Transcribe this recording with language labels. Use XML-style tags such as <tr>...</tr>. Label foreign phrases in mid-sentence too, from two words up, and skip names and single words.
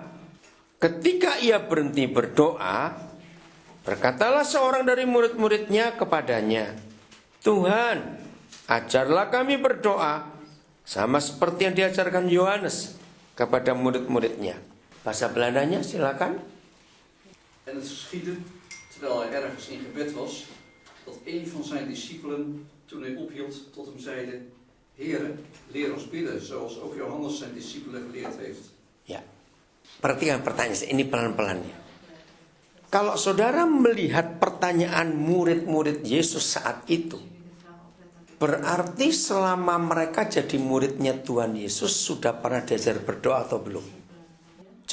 <id>Ketika ia berhenti berdoa, berkatalah seorang dari murid-muridnya kepadanya, Tuhan, ajarlah kami berdoa sama seperti yang diajarkan Yohanes kepada murid-muridnya. Bahasa Belandanya silakan.</id> <nl>En het geschiedde, terwijl hij ergens in gebed was, dat een van zijn discipelen, toen hij ophield, tot hem zeide, Heere, leer ons bidden, zoals ook Johannes zijn discipelen geleerd heeft.</nl> <id>Ya, perhatikan pertanyaan ini pelan-pelan ya. Kalau saudara melihat pertanyaan murid-murid Yesus saat itu, berarti selama mereka jadi muridnya Tuhan Yesus sudah pernah diajar berdoa atau belum?</id>